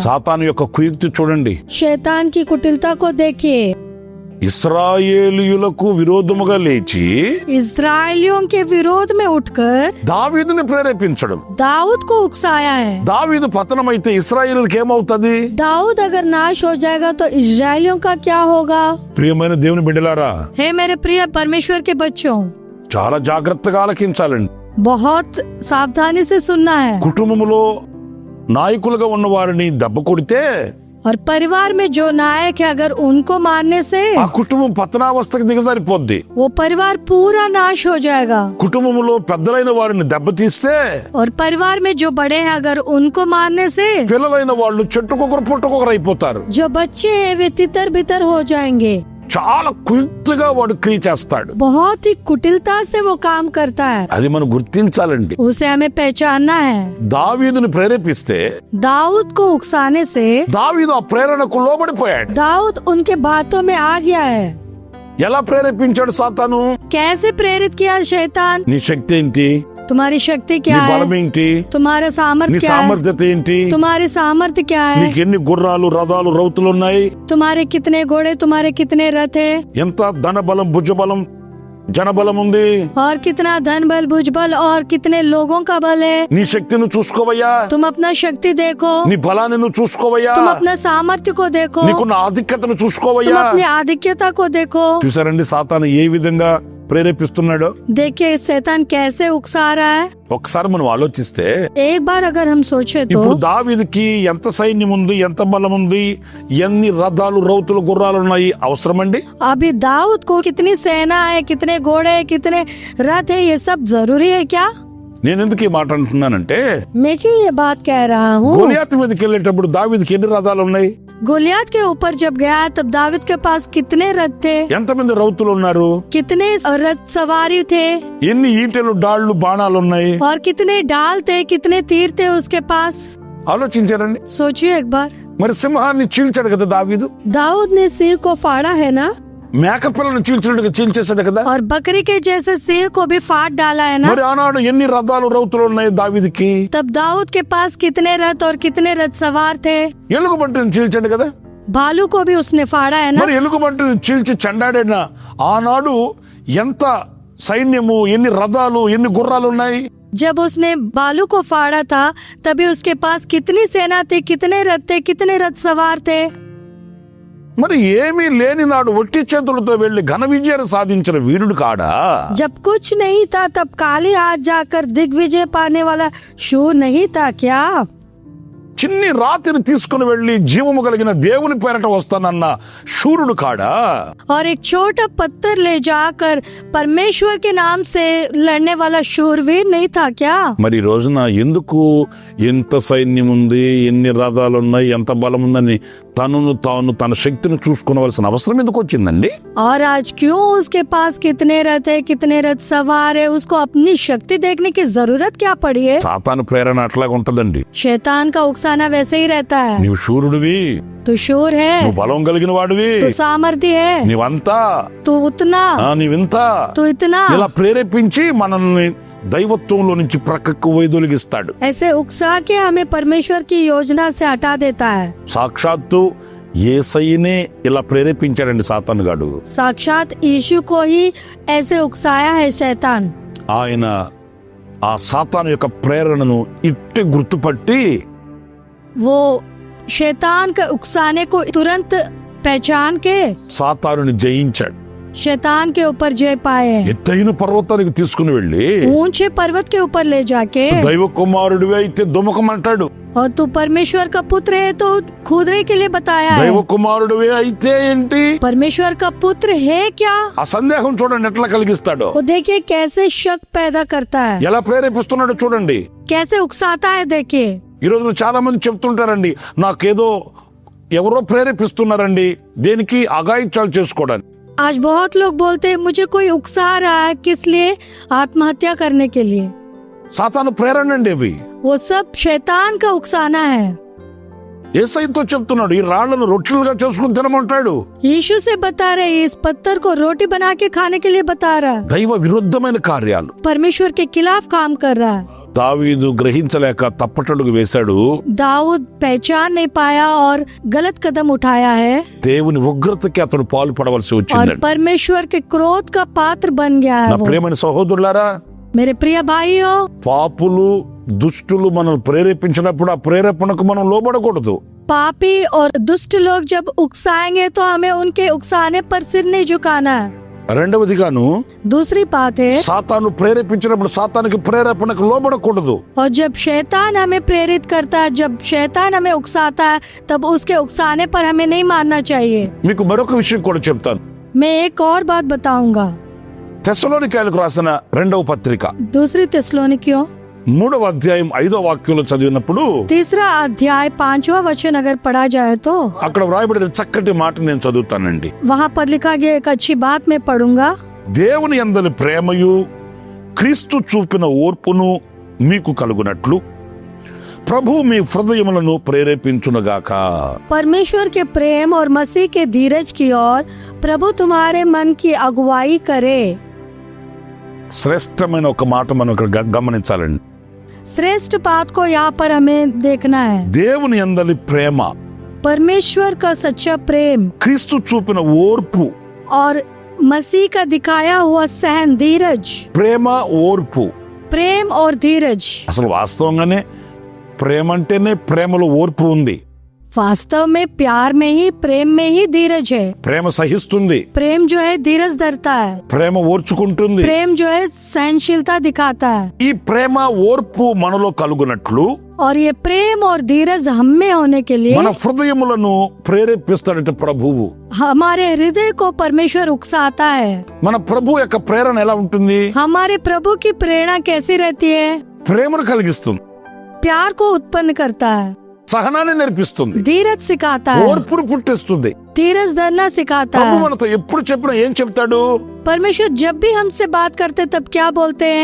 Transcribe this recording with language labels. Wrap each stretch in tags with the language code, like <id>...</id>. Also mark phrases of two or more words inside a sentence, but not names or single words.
<te>సాతాను యొక్క కుయుక్తి చూడండి.</te> <hi>शैतान की कुटिलता को देखिए.</hi> <te>ఇశ్రాయేలీయులకు విరోధముగా లేచి</te> <hi>इस्राएलियों के विरोध में उठकर</hi> <te>దావీదుని ప్రేరేపించడం.</te> <hi>दाऊद को उकसाया है.</hi> <te>దావీదు పతనమైతే ఇశ్రాయేలుకి ఏమవుతుంది?</te> <hi>दाऊद अगर नाश हो जाएगा तो इस्राएलियों का क्या होगा?</hi> <te>ప్రియమైన దేవుని బిడ్డలారా,</te> <hi>हे मेरे प्रिय परमेश्वर के बच्चों,</hi> <te>చాలా జాగ్రత్తగా ఆలకించాలండి.</te> <hi>बहुत सावधानी से सुनना है.</hi> <te>కుటుంబములో నాయకులుగా ఉన్న వారిని దెబ్బ కొడితే</te> <hi>और परिवार में जो नायक है अगर उनको मारने से</hi> <te>ఆ కుటుంబం పతనావస్థకు దిగజారిపోద్ది.</te> <hi>वो परिवार पूरा नाश हो जाएगा.</hi> <te>కుటుంబములో పెద్దలైన వారిని దెబ్బతీస్తే</te> <hi>और परिवार में जो बड़े हैं अगर उनको मारने से</hi> <te>పిల్లలైన వాళ్ళు చెట్టుకొకరు పుట్టకొకరు అయిపోతారు.</te> <hi>जो बच्चे हैं वे तितर बितर हो जाएंगे.</hi> <te>చాలా కుయుక్తిగా వాడు క్రియ చేస్తాడు.</te> <hi>बहुत ही कुटिलता से वो काम करता है,</hi> <te>అది మనం గుర్తించాలండి.</te> <hi>उसे हमें पहचानना है।</hi> <te>దావీదుని ప్రేరేపిస్తే</te> <hi>दाऊद को उकसाने से</hi> <te>దావీదు ఆ ప్రేరణకు లోబడిపోయాడు.</te> <hi>दाऊद उनके बातों में आ गया है।</hi> <te>ఎలా ప్రేరేపించాడు సాతాను?</te> <hi>कैसे प्रेरित किया शैतान?</hi> <te>నీ శక్తి ఏంటి?</te> <hi>तुम्हारी शक्ति</hi> <te>నీ</te> <hi>क्या</hi> <te>బలం</te> <hi>है?</hi> <te>ఏంటి?</te> <hi>तुम्हारा</hi> <te>నీ</te> <hi>सामर्थ्य क्या है?</hi> <te>సామర్థ్యత ఏంటి?</te> <hi>तुम्हारी सामर्थ्य क्या है?</hi> <te>నీకు ఎన్ని గుర్రాలు, రథాలు, రౌతులు ఉన్నాయి?</te> <hi>तुम्हारे कितने घोड़े, तुम्हारे कितने रथ है,</hi> <te>ఎంత ధన బలం, భుజ బలం, జన బలం ఉంది?</te> <hi>और कितना धन बल, भुज बल और कितने लोगों का बल है।</hi> <te>నీ శక్తిని చూసుకోవయ్యా,</te> <hi>तुम अपना शक्ति देखो,</hi> <te>నీ బలాన్ని నువ్వు చూసుకోవయ్యా,</te> <hi>तुम अपना सामर्थ्य को देखो,</hi> <te>నీకున్న ఆధిక్యతను</te> <hi>तुम</hi> <te>చూసుకోవయ్యా.</te> <hi>अपनी आधिक्यता को देखो।</hi> <te>చూసారండి సాతాను ఏ విధంగా ప్రేరేపిస్తున్నాడో?</te> <hi>देखिए शैतान कैसे उकसा रहा है।</hi> <te>ఒకసారి మనం ఆలోచిస్తే</te> <hi>एक बार अगर हम सोचे तो</hi> <te>ఇప్పుడు దావీదుకి ఎంత సైన్యం ఉంది, ఎంత బలం ఉంది, ఎన్ని రథాలు, రౌతులు, గుర్రాలు ఉన్నాయి అవసరమండి?</te> <hi>अभी दाऊद को कितनी सेना है, कितने घोड़े, कितने रथ है, ये सब जरूरी है क्या?</hi> <te>నేను ఎందుకు ఈ మాట అంటున్నానంటే</te> <hi>मैं क्यों ये बात कह रहा हूँ?</hi> <te>గోలియాతు మీదకి వెళ్ళేటప్పుడు దావీదుకి ఎన్ని రథాలు ఉన్నాయి?</te> <hi>गोलियत के ऊपर जब गया तब दाऊद के पास कितने रथ थे,</hi> <te>ఎంతమంది రౌతులు ఉన్నారు?</te> <hi>कितने रथ सवारी थे,</hi> <te>ఎన్ని ఈటెలు, డాళ్లు, బాణాలు ఉన్నాయి?</te> <hi>और कितने डाल थे, कितने तीर थे उसके पास।</hi> <te>ఆలోచించారండి.</te> <hi>सोचिए एक बार,</hi> <te>మరి సింహాన్ని చీల్చాడు కదా దావీదు,</te> <hi>दाऊद ने सिंह को फाड़ा है ना,</hi> <te>మేకపిల్లను చీల్చినట్టుగా చీల్చేశాడు కదా.</te> <hi>और बकरी के जैसे सिंह को भी फाड़ डाला है ना।</hi> <te>మరి ఆనాడు ఎన్ని రథాలు, రౌతులు ఉన్నాయి దావీదుకి?</te> <hi>तब दाऊद के पास कितने रथ और कितने रथ सवार थे।</hi> <te>ఎలుగుబంటిని చీల్చాడు కదా.</te> <hi>भालू को भी उसने फाड़ा है ना।</hi> <te>మరి ఎలుగుబంటిని చీల్చి చెండాడిన ఆనాడు ఎంత సైన్యము, ఎన్ని రథాలు, ఎన్ని గుర్రాలు ఉన్నాయి?</te> <hi>जब उसने बालू को फाड़ा था तभी उसके पास कितनी सेना थी, कितने रथ थे, कितने रथ सवार थे।</hi> <te>మరి ఏమీ లేని నాడు ఒట్టి చేతులతో వెళ్లి ఘన విజయాన్ని సాధించిన వీరుడు కాడా?</te> <hi>जब कुछ नहीं था तब काली हाथ जाकर दिग्विजय पाने वाला शूर नहीं था क्या?</hi> <te>చిన్ని రాతిని తీసుకుని వెళ్లి జీవము కలిగిన దేవుని పేరట వస్తానన్న శూరుడు కాడా?</te> <hi>और एक छोटा पत्थर ले जाकर परमेश्वर के नाम से लड़ने वाला शूरवीर नहीं था क्या?</hi> <te>మరి ఈ రోజున ఎందుకు ఎంత సైన్యం ఉంది, ఎన్ని రథాలు ఉన్నాయి, ఎంత బలం ఉందని తనను తాను, తన శక్తిని చూసుకోవలసిన అవసరం ఎందుకు వచ్చిందండి?</te> <hi>और आज क्यों उसके पास कितने रथ है, कितने रथ सवार है, उसको अपनी शक्ति देखने की जरूरत क्या पड़ी है?</hi> <te>సాతాను ప్రేరణ అట్లాగా ఉంటదండి.</te> <hi>शैतान का उकसाना वैसे ही रहता है।</hi> <te>నీవు శూరుడివి,</te> <hi>तू शूर है,</hi> <te>నువ్వు బలం కలిగిన వాడివి,</te> <hi>तू सामर्थ्य है,</hi> <te>నీవంతా,</te> <hi>तू उतना,</hi> <te>నీవింత,</te> <hi>तू इतना,</hi> <te>ఇలా ప్రేరేపించి మనల్ని దైవత్వంలో నుంచి ప్రక్కకు వైదొలిగిస్తాడు.</te> <hi>ऐसे उकसा के हमें परमेश्वर की योजना से हटा देता है।</hi> <te>సాక్షాత్తు యేసయ్యనే ఇలా ప్రేరేపించాడండి సాతాను గాడు.</te> <hi>साक्षात यीशु को ही ऐसे उकसाया है शैतान।</hi> <te>ఆయన ఆ సాతాను యొక్క ప్రేరణను ఇట్టి గుర్తుపట్టి</te> <hi>वो शैतान के उकसाने को तुरंत पहचान के</hi> <te>సాతానుని జయించాడు.</te> <hi>शैतान के ऊपर जय पाए,</hi> <te>ఎత్తైన పర్వతానికి తీసుకుని వెళ్ళి</te> <hi>ऊंचे पर्वत के ऊपर ले जाके,</hi> <te>దైవ కుమారుడివి అయితే దుమకమంటాడు.</te> <hi>और तू परमेश्वर का पुत्र है तो कूदने के लिए बताया</hi> <te>దైవ</te> <hi>है।</hi> <te>కుమారుడివి అయితే ఏంటి?</te> <hi>परमेश्वर का पुत्र है क्या?</hi> <te>ఆ సందేహం చూడండి ఎట్లా కలిగిస్తాడో,</te> <hi>वो देखिए कैसे शक पैदा करता है,</hi> <te>ఎలా ప్రేరేపిస్తున్నాడో చూడండి.</te> <hi>कैसे उकसाता है। देखिए</hi> <te>ఈ రోజు చాలా మంది చెప్తుంటారండి, నాకేదో ఎవరో ప్రేరేపిస్తున్నారండి, దేనికి? అఘాయిత్యాలు చేసుకోవడానికి.</te> <hi>आज बहुत लोग बोलते हैं मुझे कोई उकसा रहा है, किस लिए? आत्महत्या करने के लिए।</hi> <te>సాతాను ప్రేరణ అండి అవి.</te> <hi>वो सब शैतान का उकसाना है।</hi> <te>యేసయ్యతో చెప్తున్నాడు, ఈ రాళ్లను రొట్టెలుగా చేసుకుని తినమంటాడు.</te> <hi>यीशु से बता रहे इस पत्थर को रोटी बना के खाने के लिए बता रहा है।</hi> <te>దైవ విరుద్ధమైన కార్యాలు</te> <hi>परमेश्वर के खिलाफ काम कर रहा है।</hi> <te>దావీదు గ్రహించలేక తప్పటడుగు వేశాడు.</te> <hi>दाऊद पहचान नहीं पाया और गलत कदम उठाया है,</hi> <te>దేవుని ఉగ్రతకి అతడు పాలు పడవలసి</te> <hi>और</hi> <te>వచ్చిందండి.</te> <hi>परमेश्वर के क्रोध का पात्र बन गया</hi> <te>నా</te> <hi>है वो।</hi> <te>ప్రియమైన సహోదరులారా,</te> <hi>मेरे प्रिय भाइयों,</hi> <te>పాపులు, దుష్టులు మనల్ని ప్రేరేపించినప్పుడు ఆ ప్రేరేపణకు మనం లోబడకూడదు.</te> <hi>पापी और दुष्ट लोग जब उकसाएंगे तो हमें उनके उकसाने पर सिर नहीं झुकाना है।</hi> <te>రెండవదిగాను</te> <hi>दूसरी बात है,</hi> <te>సాతాను ప్రేరేపించినప్పుడు సాతానికి ప్రేరేపణకు లోబడకూడదు.</te> <hi>और जब शैतान हमें प्रेरित करता है, जब शैतान हमें उकसाता है, तब उसके उकसाने पर हमें नहीं मानना चाहिए।</hi> <te>మీకు మరొక విషయం కూడా చెప్తాను.</te> <hi>मैं एक और बात बताऊंगा।</hi> <te>తెస్సలోనికైలకు రాసిన రెండవ పత్రిక</te> <hi>दूसरी थिस्सलुनीकियों</hi> <te>3వ అధ్యాయం 5వ వాక్యంలో చదివినప్పుడు</te> <hi>तीसरा अध्याय 5वां वचन अगर पढ़ा जाए तो</hi> <te>అక్కడ వ్రాయబడిన చక్కటి మాట నేను చదువుతానండి.</te> <hi>वहाँ पर लिखा गया एक अच्छी बात मैं पढ़ूंगा।</hi> <te>దేవుని యందలి ప్రేమయు క్రీస్తు చూపిన ఓర్పును మీకు కలుగునట్లు ప్రభు మీ హృదయములను ప్రేరేపించునుగాక.</te> <hi>परमेश्वर के प्रेम और मसीह के धीरज की ओर प्रभु तुम्हारे मन की अगुवाई करे।</hi> <te>శ్రేష్టమైన ఒక మాట మనం ఇక్కడ గమనించాలండి.</te> <hi>श्रेष्ठ बात को यहाँ पर हमें देखना है।</hi> <te>దేవుని యందలి ప్రేమ,</te> <hi>परमेश्वर का सच्चा प्रेम</hi> <te>క్రీస్తు చూపిన ఓర్పు,</te> <hi>और मसीह का दिखाया हुआ सहन, धीरज,</hi> <te>ప్రేమ ఓర్పు.</te> <hi>प्रेम और धीरज।</hi> <te>అసలు వాస్తవంగానే ప్రేమ అంటేనే ప్రేమలో ఓర్పు ఉంది.</te> <hi>वास्तव में प्यार में ही, प्रेम में ही धीरज है।</hi> <te>ప్రేమ సహిస్తుంది,</te> <hi>प्रेम जो है धीरज धरता है,</hi> <te>ప్రేమ ఓర్చుకుంటుంది.</te> <hi>प्रेम जो है सहनशीलता दिखाता है।</hi> <te>ఈ ప్రేమ ఓర్పు మనలో కలుగునట్లు</te> <hi>और ये प्रेम और धीरज हम में होने के लिए</hi> <te>మన హృదయములను ప్రేరేపిస్తాడట ప్రభువు.</te> <hi>हमारे हृदय को परमेश्वर उकसाता है।</hi> <te>మన ప్రభు యొక్క ప్రేరణ ఎలా ఉంటుంది?</te> <hi>हमारे प्रभु की प्रेरणा कैसी रहती है?</hi> <te>ప్రేమను కలిగిస్తుంది,</te> <hi>प्यार को उत्पन्न करता है,</hi> <te>సహనాన్ని నేర్పిస్తుంది,</te> <hi>धीरज सिखाता है,</hi> <te>ఓర్పును పుట్టిస్తుంది.</te> <hi>धीरज धरना सिखाता</hi> <te>ప్రభు</te> <hi>है।</hi> <te>మనతో ఎప్పుడు చెప్పినా ఏం చెప్తాడు?</te> <hi>परमेश्वर जब भी हमसे बात करते तब क्या बोलते हैं?</hi>